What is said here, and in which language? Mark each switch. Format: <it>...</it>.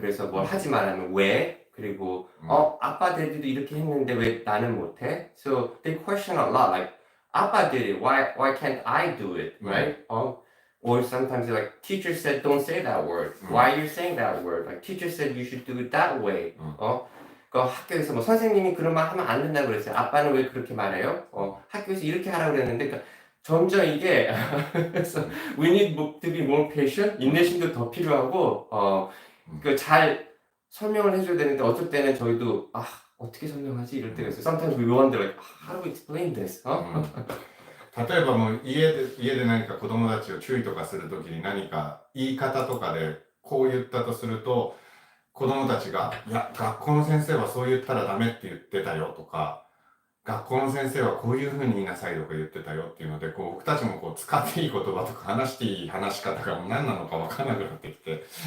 <ko>그래서 뭘 하지 말라면 왜? 그리고 아빠 데디도 이렇게 했는데 왜 나는 못해?</ko> <en>So they question a lot. Like 아빠 did it. Why can't I do it? Right? Or sometimes they're like teacher said don't say that word. Why are you saying that word? Like teacher said you should do it that way.</en> <ko>그 학교에서 뭐 선생님이 그런 말 하면 안 된다고 그랬어요. 아빠는 왜 그렇게 말해요? 학교에서 이렇게 하라고 그랬는데 그러니까 점점 이게 그래서</ko> <en>we need to be more patient.</en> <ko>인내심도 더 필요하고 그 잘 설명을 해줘야 되는데 어쩔 때는 저희도 어떻게 설명하지 이럴 때가 있어요.</ko> <en>Sometimes we wonder like how do we explain this?</en> <ja>例えばもう家で何か子供たちを注意とかするときに何か言い方とかでこう言ったとすると子供たちがいや学校の先生はそう言ったらダメって言ってたよとか学校の先生はこういうふうに言いなさいとか言ってたよっていうので僕たちも使っていい言葉とか話していい話し方がもう何なのか分からなくなってきて</ja>